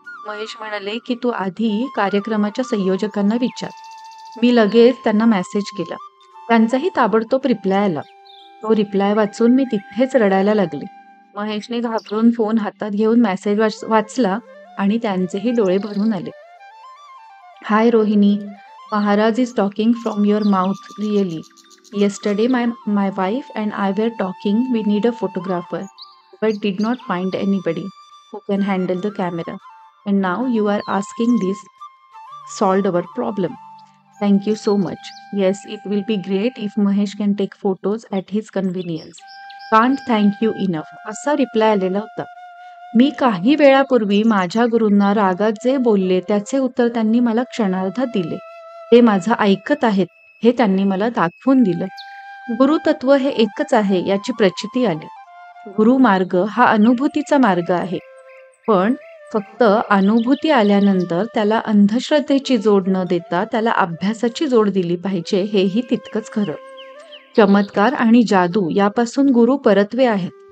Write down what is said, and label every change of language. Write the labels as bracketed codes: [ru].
[mr] महेश म्हणाले की तू आधी कार्यक्रमाच्या संयोजकांना विचार. मी लगेच त्यांना मेसेज केला. त्यांचाही ताबडतोब रिप्लाय आला. तो रिप्लाय वाचून मी तिथेच रडायला लागले. महेशने घाबरून फोन हातात घेऊन मेसेज वाचला आणि त्यांचेही डोळे भरून आले. [en] Hi Rohini, Maharaj is talking from your mouth, really. Yesterday my wife and I were talking, we need a photographer, but did not find anybody who can handle the camera. And now you are asking this, solved our problem. Thank you so much. Yes, it will be great if Mahesh can take photos at his convenience. Can't thank you enough. [mr] असा reply आलेला होता. मी काही वेळापूर्वी माझ्या गुरूंना रागात जे बोलले त्याचे उत्तर त्यांनी मला क्षणार्धात दिले. ते माझं ऐकत आहेत हे त्यांनी मला दाखवून दिलं. गुरुतत्व हे एकच आहे याची प्रचिती आली. गुरुमार्ग हा अनुभूतीचा मार्ग आहे, पण फक्त अनुभूती आल्यानंतर त्याला अंधश्रद्धेची जोड न देता त्याला अभ्यासाची जोड दिली पाहिजे हेही तितकंच खरं. चमत्कार आणि जादू यापासून गुरु परत्वे आहेत.